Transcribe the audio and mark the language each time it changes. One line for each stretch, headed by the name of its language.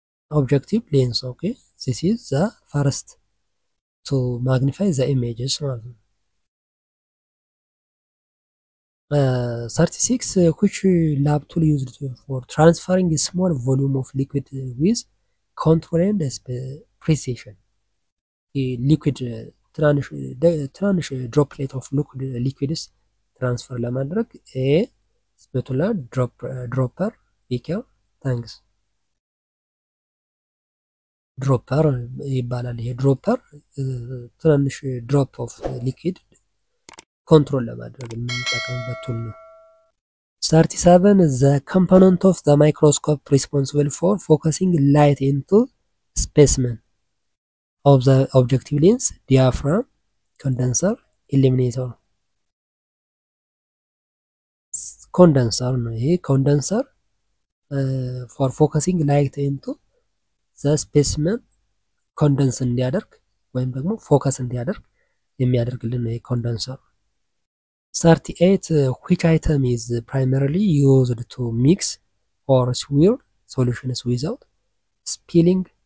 English: Objective lens, okay, this is the first to magnify the images. 36 which lab tool used for transferring a small volume of liquid with control and precision? liquid ትናንሽ ድሮፕሌት ኦፍ ሊኩዊድስ ትራንስፈር ለማድረግ ኤ ስፔቱላ ድሮፐር ቢኬር ታንክስ
Amharic: ድሮፐር ይባላል። ይሄ ድሮፐር ትናንሽ ድሮፕ ኦፍ ሊኩዊድ ኮንትሮል ለማድረግ የምንጠቀምበት ቱል ነው።
English: 37 the component of the microscope responsible for focusing light into specimen of the objective lens, diaphragm, condenser, illuminator. condenser ነው ይሄ condenser for focusing light into the specimen condense
Amharic: እንዲያደርግ ወይም ደግሞ ፎከስ እንዲያደርግ የሚያደርግልን ነው ይሄ
English: condenser። 38 which item is primarily used to mix or swirl solutions without spilling?